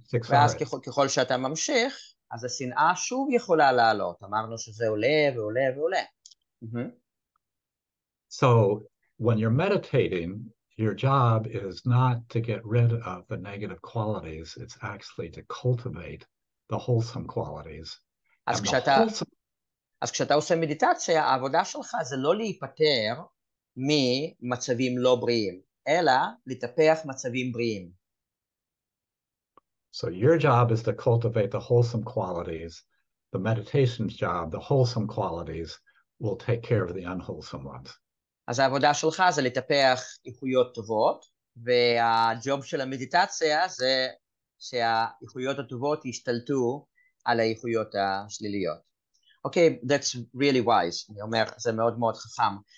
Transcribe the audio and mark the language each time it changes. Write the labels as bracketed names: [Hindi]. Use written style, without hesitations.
[Hebrew] ואז ככל שאתה ממשיך, אז השנאה שוב יכולה לעלות. אמרנו שזה עולה ועולה ועולה. [English] So when you're meditating, your job is not to get rid of the negative qualities. It's actually to cultivate the wholesome qualities. [Hebrew] אז כשאתה עושה מדיטציה, העבודה שלך זה לא להיפטר ממצבים לא בריאים, אלא לטפח מצבים בריאים. [English] So your job is to cultivate the wholesome qualities. The meditation's job, the wholesome qualities, will take care of the unwholesome ones. [Hebrew] אז העבודה שלך זה לטפח איכויות טובות, והג'וב של המדיטציה זה שהאיכויות הטובות ישתלטו על האיכויות השליליות. [English] Okay, that's really wise. [Hebrew] אני אומר, זה מאוד מאוד חכם.